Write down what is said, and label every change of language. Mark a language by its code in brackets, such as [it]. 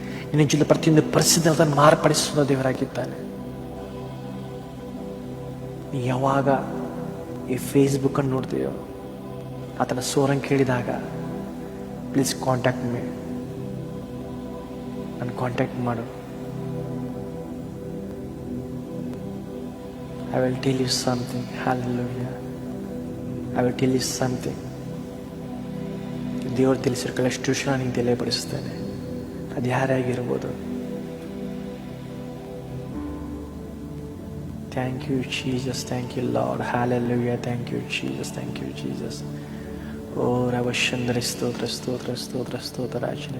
[kn] ನಿನ್ನ ಜೀವಿತ ಪ್ರತಿಯೊಂದು ಪರಿಸ್ಥಿತಿ ಅದನ್ನು ಮಾರ್ಪಡಿಸುವ ದೇವರಾಗಿದ್ದಾನೆ. ನೀ ಯಾವಾಗ ಈ ಫೇಸ್ಬುಕ್ ಅನ್ನು ನೋಡ್ತೀಯೋ, ಆತನ ಸ್ವರನ್ನು ಕೇಳಿದಾಗ [en] please contact me, [kn] ನನ್ನ ಕಾಂಟ್ಯಾಕ್ಟ್ ಮಾಡು. [en] I will tell you something. Hallelujah. I will tell you something. [kn] ದೇವರು ತಿಳಿಸಿರೋ ಕೆಲಷ್ಟು ವಿಷಯ ನಿಂಗೆ ತಿಳಿಯಪಡಿಸ್ತೇನೆ. ಅದು ಯಾರೇ ಆಗಿರ್ಬೋದು. [en] Thank you Jesus. Thank you Lord. Hallelujah. Thank you Jesus. Thank you Jesus. [kn] ಓ ರವಶಂದ್ರ ಸ್ತೋತ್ರ ಸ್ತೋತ್ರ ಸ್ತೋತ್ರ ಸ್ತೋತ್ರ ರಾಜನೇ.